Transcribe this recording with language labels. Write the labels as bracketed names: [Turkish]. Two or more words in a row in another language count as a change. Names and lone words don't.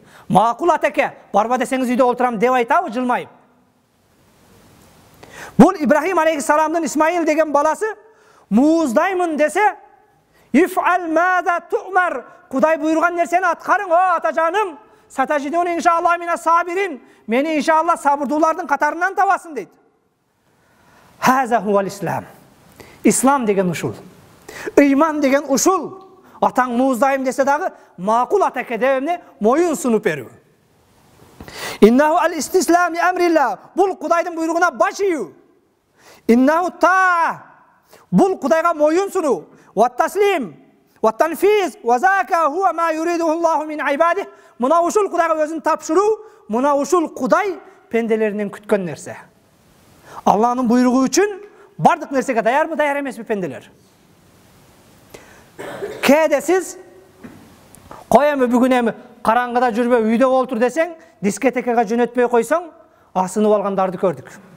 [Kyrgyz] Макул атеке, барба десеңиз үйдө олтурам деп айтабы, жылмайып. Бул Ибрахим алейхиссаламдын Исмаил деген баласы мууздаймын десе, [Arabic] افعل ما تؤمر, [Kyrgyz] Кудай буйруган нерсени аткарың, о атажаным, [Arabic] ستجدني إن شاء الله من الصابرين, [Kyrgyz] мени иншаллах сабырдуулардын катарынан табасың дейт. [Arabic] هذا هو الإسلام. [Kyrgyz] Ислам деген ушул. Ыйман деген ушул. Атаң мууздайм десе дагы макул атеке дебемне моюн сунуп берүү. [Arabic] إنه الاستسلام لأمر الله. [Kyrgyz] Бул Кудайдын буйругуна баш ийүү. [Arabic] إنه طاعة. [Kyrgyz] Бул Кудайга моюн сунуу. [Arabic] وتسليم وتنفيذ وذلك هو ما يريده الله من عباده. [Kyrgyz] Мына ушул Кудайга өзүн тапшыруу, мына ушул Кудай пенделеринен күткөн нерсе. Аллахнын буйругу үчүн бардык нерсеге даярбы, даяр эмеспи пенделер? Кээде сиз кой эми бүгүн эми караңгыда жүрбө, үйдө олтур десең, дискетекага жөнөтпөй койсоң, асынып алгандарды көрдүк.